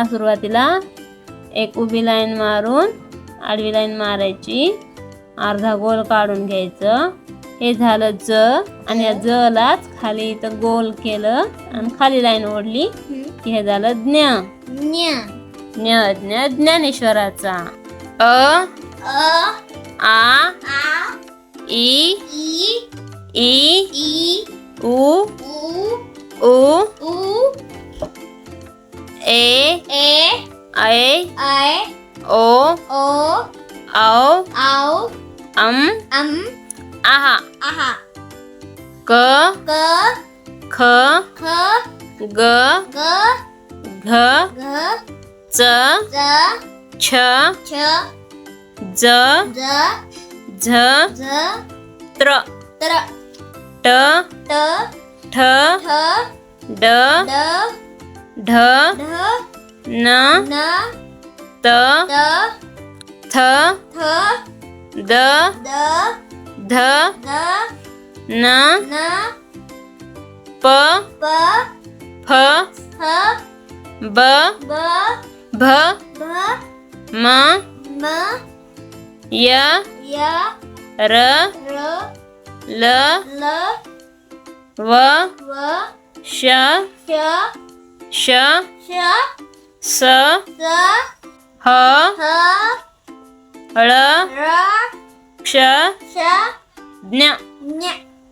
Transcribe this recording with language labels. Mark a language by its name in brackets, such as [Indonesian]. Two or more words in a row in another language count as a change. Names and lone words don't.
[Marathi] सुरुवातीला एक उभी लाईन मारून आडवी लाईन मारायची, अर्धा गोल काढून घ्यायचं. हे झालं ज. आणि या ज लाच खाली इथं गोल केलं आणि खाली लाईन ओढली की हे झालं ज्ञ. ज्ञ. ज्ञ ज्ञ ज्ञानेश्वराचा. अ अ आ आ ई ई ई ई उ उ उ उ ए ए ऐ ऐ ओ ओ औ औ अम आहा. आहा. क क ख ख ग ग घ घ च ज छ छ ज ज झ झ त्र त्र ट ट ठ ठ ड ड ढ ढ न न त त थ थ द द ध ध न न प प फ ह ब ब भ भ म म य य र र ल ल व व श श श श स स ह ह ळ र क्ष श ज्ञ. ज्ञ.